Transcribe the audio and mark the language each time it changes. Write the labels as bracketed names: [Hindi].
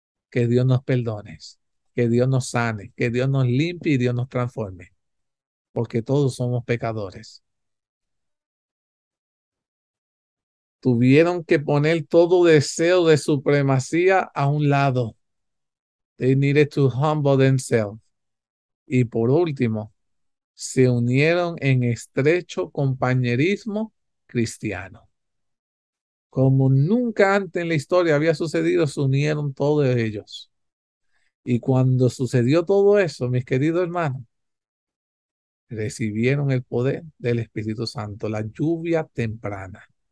[Spanish] Que Dios nos perdone, que Dios nos sane, que Dios nos limpie y Dios nos transforme, porque todos somos pecadores. Tuvieron que poner todo deseo de supremacía a un lado. [English] They needed to humble themselves. [Spanish] Y por último, se unieron en estrecho compañerismo cristiano. Como nunca antes en la historia había sucedido, se unieron todos ellos. Y cuando sucedió todo eso, mis queridos hermanos, recibieron el poder del Espíritu Santo, la lluvia temprana.